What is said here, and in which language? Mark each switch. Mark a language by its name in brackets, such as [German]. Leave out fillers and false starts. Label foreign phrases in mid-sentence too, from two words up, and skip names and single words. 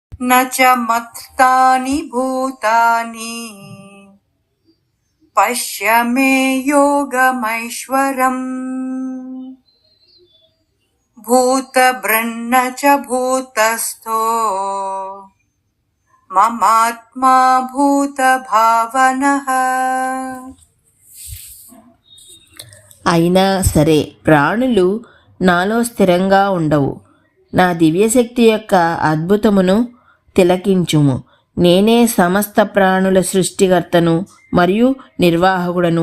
[Sanskrit] च मत्तानि भूतानि पश्य मे योगमैश्वरम् भूतभृन्न च भूतस्थो ममात्मा भूतभावनः. [Telugu] అయినా సరే ప్రాణులు నాలో స్థిరంగా ఉండవు. నా దివ్యశక్తి యొక్క అద్భుతమును తిలకించుము. నేనే సమస్త ప్రాణుల సృష్టికర్తను మరియు నిర్వాహకుడను.